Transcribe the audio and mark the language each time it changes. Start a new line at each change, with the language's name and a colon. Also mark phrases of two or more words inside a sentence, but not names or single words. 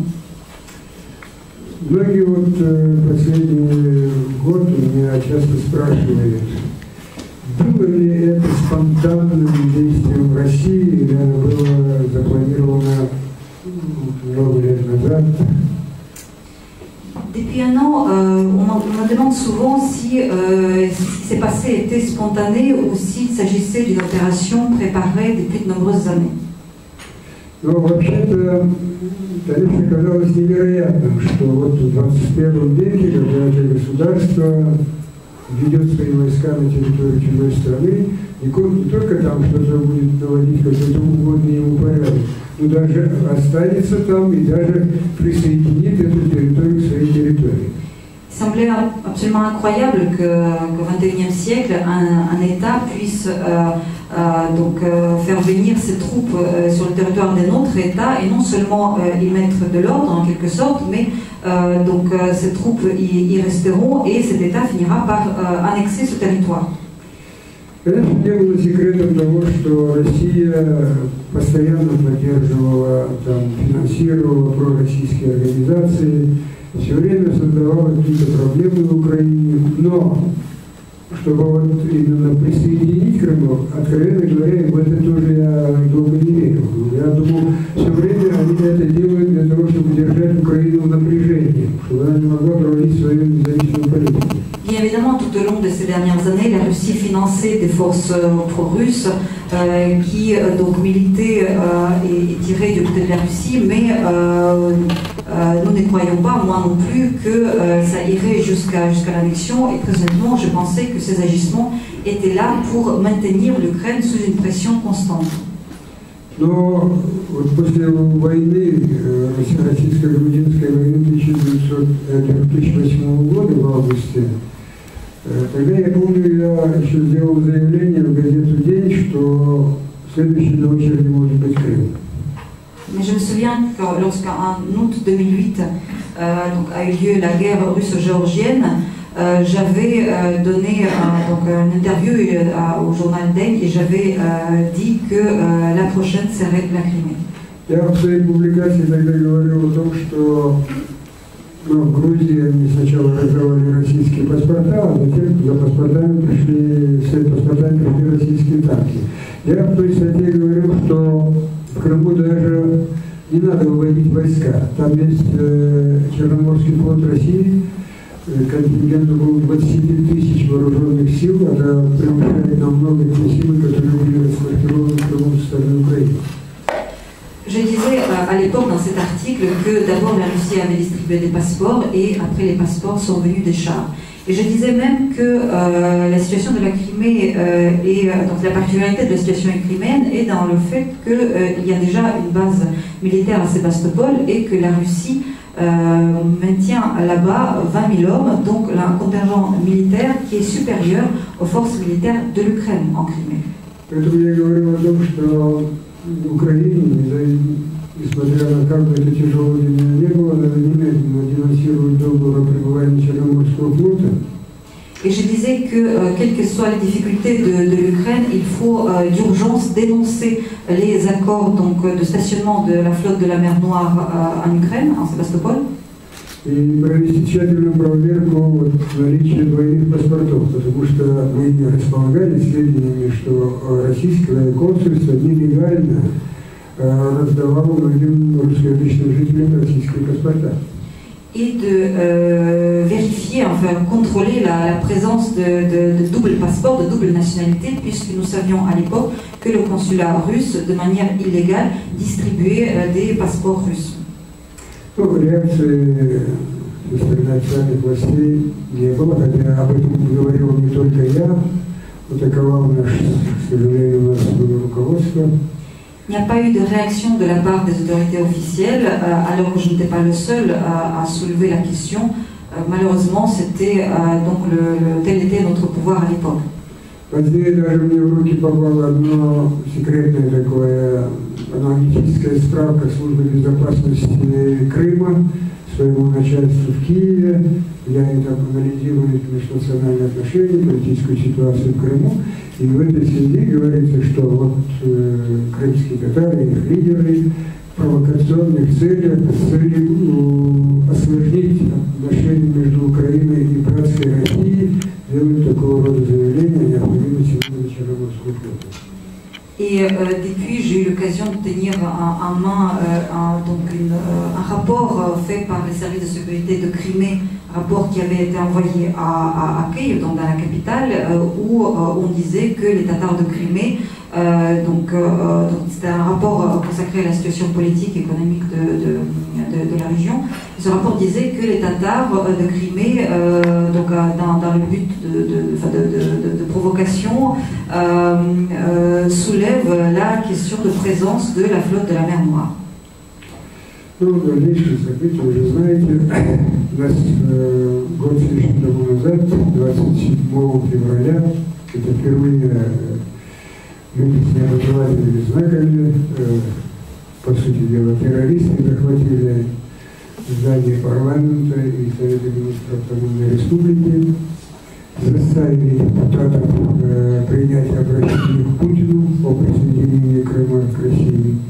Russian: Многие вот последний год меня часто спрашивают, было ли это спонтанным действием России, или оно было запланировано много лет назад?
French: Depuis un an, on me demande souvent si ce qui s'est passé était spontané ou s'il s'agissait d'une opération préparée depuis de nombreuses années.
Russian: Но вообще-то, конечно, казалось невероятным, что вот в 21 веке, когда это государство ведет свои войска на территорию чужой страны, не только там что-то будет наводить какой-то угодный ему порядок, но даже останется там и даже присоединит эту территорию к своей территории.
French: Il semblait absolument incroyable qu'au XXIe siècle, un État puisse faire venir ses troupes sur le territoire d'un autre État et non seulement y mettre de l'ordre en quelque sorte, mais ces troupes y resteront et cet État finira par annexer ce territoire.
Russian: Конечно, не было секретом того, что Россия постоянно поддерживала, финансировала пророссийские организации, все время создавала какие-то проблемы в Украине, но чтобы вот именно присоединить Крым, откровенно говоря, в это тоже я долго не верил. Я думал, все время они это делают для того, чтобы держать Украину в напряжении, чтобы она не могла проводить свою независимую политику.
French: Bien Évidemment, tout au long de ces dernières années, la Russie finançait des forces pro-russes qui donc militaient et tiraient du côté de la Russie, mais nous ne croyons pas, moi non plus, que ça irait jusqu'à l'annexion. Et très honnêtement, je pensais que ces agissements étaient là pour maintenir l'Ukraine sous une pression constante.
Russian: Но вот после войны, российско-грузинской войны 2008 года в августе, тогда я помню, я еще сделал заявление в газету «День», что следующий на очереди может быть Крым.
French: Mais je me souviens que lorsqu'en août 2008 donc a eu lieu la guerre russo-géorgienne, j'avais donné une interview au journal DEN et j'avais dit que la prochaine serait la Crimée.
Russian: Я в своей публикации тогда говорил о том, что в Грузии они сначала раздавали российские паспорта, а затем за паспортами пришли российские танки. Я в той статье говорил, что в Крыму даже не надо выводить войска. Там есть Черноморский флот России, контингент около 25 тысяч вооруженных сил, это превышает намного те силы, которые были расквартированы в Крыму со стороны Украины.
French: Je disais à l'époque dans cet article que d'abord la Russie avait distribué des passeports et après les passeports sont venus des chars. Et je disais même que la situation de la Crimée donc la particularité de la situation criméenne est dans le fait qu'il y a déjà une base militaire à Sébastopol et que la Russie maintient là-bas 20 000 hommes, donc un contingent militaire qui est supérieur aux forces militaires de l'Ukraine en Crimée.
Russian: В Украине, несмотря на как бы это тяжелое не было, надо немедленно денонсировать договор о пребывании Черноморского флота.
French: Et je disais que, quelles que soient les difficultés de l'Ukraine, il faut d'urgence dénoncer les accords donc, de stationnement de la flotte de la mer Noire en Ukraine, en Sébastopol.
Russian: И провести тщательную проверку наличия двойных паспортов, потому что мы не располагали сведениями, что российское консульство нелегально раздавало многим русскоязычным жителям российские паспорта.
French: Et de vérifier, enfin contrôler la présence de double passeport, de double nationalité, puisque nous savions à l'époque que le consulat russe, de manière illégale, distribuait des passeports russes.
Russian: Ну, реакции со стороны официальных властей не было, хотя об этом говорил не только я, атаковал наш, к сожалению, у нас руководство.
French: Il n'y a pas eu de réaction de la part des autorités officielles, alors que je n'étais pas le seul à soulever la question. Malheureusement, c'était tel était notre pouvoir à l'époque.
Russian: Позднее даже мне в руки попало одно секретное такое аналитическая справка службы безопасности Крыма своему начальству в Киеве, где они там анализируют межнациональные отношения, политическую ситуацию в Крыму. И в этой связи говорится, что вот крымские татары и их лидеры в провокационных целях с целью осложнить отношения между Украиной и братской Россией делают такого рода заявления о необходимости вывода Черноморского флота.
French: Et depuis, j'ai eu l'occasion de tenir en main un rapport fait par les services de sécurité de Crimée, rapport qui avait été envoyé à Kiev, donc dans la capitale, où on disait que les Tatars de Crimée, donc c'était un rapport consacré à la situation politique et économique de la région. Ce rapport disait que les Tatars de Crimée, donc dans le but de provocation, soulèvent la question de présence de la flotte de la mer Noire.
Russian: Ну, дальнейшие события, вы же знаете, нас год с лишним тому назад, 27 февраля, это впервые люди с необразовательными знаками, по сути дела, террористы захватили здание парламента и Совета министров Автономной Республики, заставили депутатов принять обращение к Путину о присоединении Крыма к России.